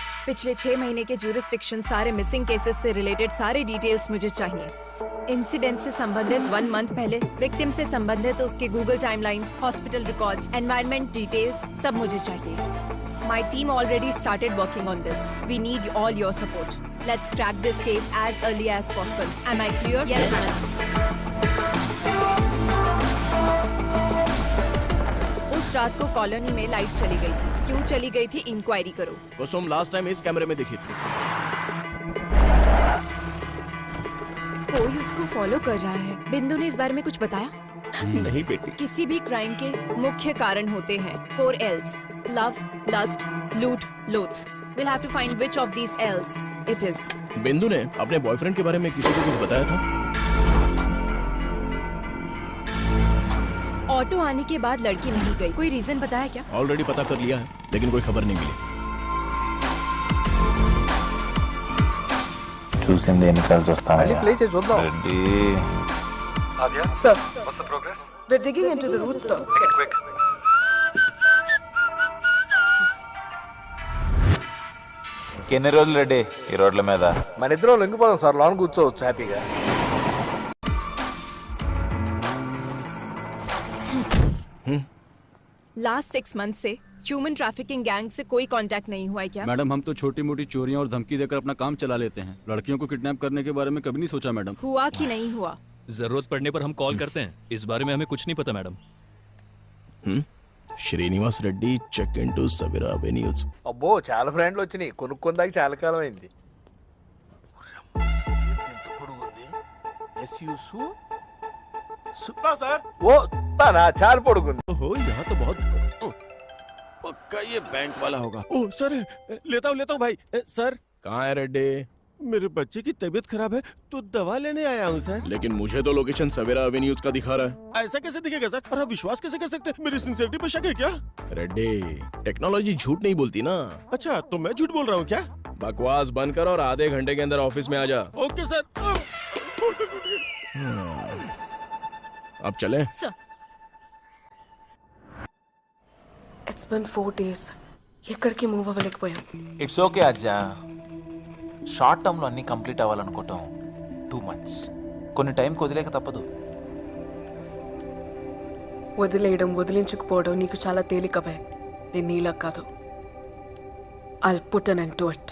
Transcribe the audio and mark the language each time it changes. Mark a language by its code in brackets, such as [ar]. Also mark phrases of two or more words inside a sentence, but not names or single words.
[hi] पिछले 6 महीने के ज्यूरिसडिक्शन, सारे [en] missing cases [hi] से रिलेटेड सारे डिटेल्स मुझे चाहिए। इंसिडेंट से संबंधित 1 मंथ पहले, विक्टिम से संबंधित उसके [en] Google timelines, hospital records, environment details [hi] सब मुझे चाहिए। [en] My team already started working on this. We need all your support. Let's crack this case as early as possible. Am I clear? Yes ma'am. [hi] उस रात को कॉलोनी में लाइट चली गई थी। क्यों चली गई थी, इंक्वायरी करो। कुसुम [en] last time [hi] इस कैमरे में दिखी थी। कोई उसको फॉलो कर रहा है। बिंदु ने इस बारे में कुछ बताया? नहीं बेटी। किसी भी क्राइम के मुख्य कारण होते हैं 4 L's: लव, लस्ट, लूट, लोथ। [en] We'll have to find which of these L's it is. [hi] बिंदु ने अपने बॉयफ्रेंड के बारे में किसी को कुछ बताया था? ऑटो आने के बाद लड़की नहीं गई। कोई रीजन बताया क्या? ऑलरेडी पता कर लिया है, लेकिन कोई खबर नहीं मिली। [te] చూసింది ఎన్నిసార్లు చూస్తాను ప్లే చేసి చూద్దాం. రెడ్డి [en] Sir, what's the progress? We're digging into the roots, sir. quick. [te] ఎన్ని రోజులు రెడ్డి ఈ రోడ్ల మీద? మన ఇద్దరం లొంగిపోదాం సార్, లాన్ కూర్చోవచ్చు హ్యాపీగా. [en] last 6 month [hi] से [en] human trafficking gang [hi] से कोई कांटेक्ट नहीं हुआ है क्या? मैडम हम तो छोटी मोटी चोरियां और धमकी देकर अपना काम चला लेते हैं। लड़कियों को किडनैप करने के बारे में कभी नहीं सोचा मैडम। हुआ कि नहीं हुआ? जरूरत पड़ने पर हम कॉल करते हैं। इस बारे में हमें कुछ नहीं पता मैडम। [en] Srinivas Reddy check into Savera Avenues. [te] అబ్బో చాలా ఫ్రెండ్లు వచ్చినాయి, కొనుక్కుందాక చాలా కాలం అయింది. ఓ తానా చాలా పొడుగుంది. [hi] ओहो यहाँ तो बहुत पक्का ये बैंक वाला होगा। ओह सर, लेता हूँ भाई। सर कहाँ है रेड्डी? मेरे बच्चे की तबीयत खराब है तो दवा लेने आया हूँ सर। लेकिन मुझे तो लोकेशन सवेरा एवेन्यूज का दिखा रहा है। ऐसा कैसे दिखेगा सर? और आप विश्वास कैसे कर सकते हैं? मेरी सिंसियरिटी पे शक है क्या? रेड्डी, टेक्नोलॉजी झूठ नहीं बोलती ना। अच्छा तो मैं झूठ बोल रहा हूँ क्या? बकवास बंद कर और आधे घंटे के अंदर ऑफिस में आ जा। ओके सर। अब चलें? [en] Sir. It's been 4 days. [te] ఎక్కడికి మూవ్ అవ్వలేకపోయాం. [en] It's okay Ajja. short term [te] లో అన్ని కంప్లీట్ అవ్వాలనుకోవటం [en] too much. [te] కొన్ని టైం వదిలేక తప్పదు. వదిలేయడం, వదిలించుకుపోవడం నీకు చాలా తేలిక భయ. నేను నీలా కాదు. [en] I'll put an end to it.